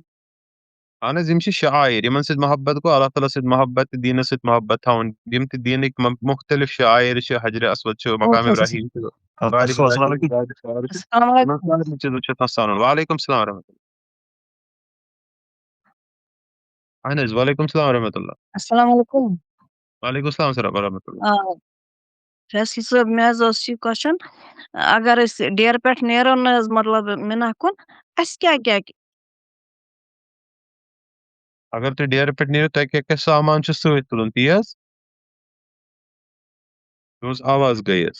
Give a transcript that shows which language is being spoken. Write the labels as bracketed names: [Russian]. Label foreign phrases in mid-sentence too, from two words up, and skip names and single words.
[Kashmiri] اہن حظ یِم چھِ شعایِر یِمن سۭتۍ محبت گوٚو اللہ تعالیٰ سۭتۍ محبت تہٕ دیٖنس سۭتۍ محبت تھاوُن یِم تہِ دیٖنٕکۍ مُختٔلِف شعایِر چھِ حجرِ اسود چھُ مقام ابراہیٖم چھُ سارنٕے چیٖزن چھُ آسان سانُن. [Arabic] وعلیکُم السلام ورحمتہ اللہ. اہن حظ وعلیکُم السلام ورحمتہ اللہ. السلام علیکم. وعلیکُم السلام ورحمتہ اللہ. [Kashmiri] فیصل صٲب مےٚ حظ اوس یہِ کوسچن اگر أسۍ ڈیرٕ پٮ۪ٹھ نیرو نہ حظ مطلب مِنا کُن اَسہِ کیٛاہ کیٛاہ اگر تُہۍ ڈیرٕ پٮ۪ٹھ نیٖرِو تۄہہِ کیٛاہ کیٛاہ سامان چھُ سۭتۍ تُلُن تی حظ تُہٕنٛز آواز گٔے حظ.